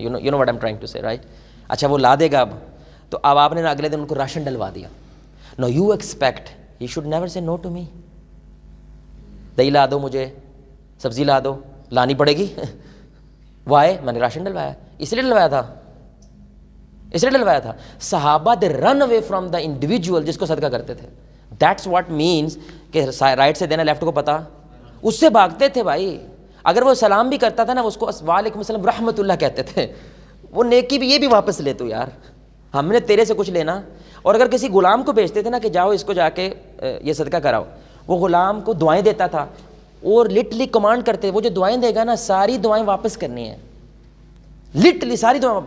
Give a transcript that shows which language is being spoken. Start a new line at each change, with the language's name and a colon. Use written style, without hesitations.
English: You know what I'm trying to say, right.
Urdu: اچھا وہ لا دے گا, اب آپ نے اگلے دن ان کو راشن ڈلوا دیا.
English: No you expect, he should never say no to me.
Urdu: دہی لا دو مجھے, سبزی لا دو, لانی پڑے گی. وائے, میں نے راشن ڈلوایا, اس لیے ڈلوایا تھا. صحابہ
English: they run away from the individual
Urdu: جس کو صدقہ کرتے تھے.
English: that's what means
Urdu: کہ رائٹ سے دینا لیفٹ کو پتا, اس سے بھاگتے تھے بھائی. اگر وہ سلام بھی کرتا تھا نا, اس کو وعلیکم السلام رحمۃ اللہ کہتے تھے. وہ نیکی بھی, یہ بھی واپس لے تو یار, ہم نے تیرے سے کچھ لینا. اور اگر کسی غلام کو بھیجتے تھے نا کہ جاؤ اس کو جا کے یہ صدقہ کراؤ, وہ غلام کو دعائیں دیتا تھا اور لٹرلی کمانڈ کرتے, وہ جو دعائیں دے گا نا ساری دعائیں واپس کرنی ہیں, لٹرلی ساری دعائیں.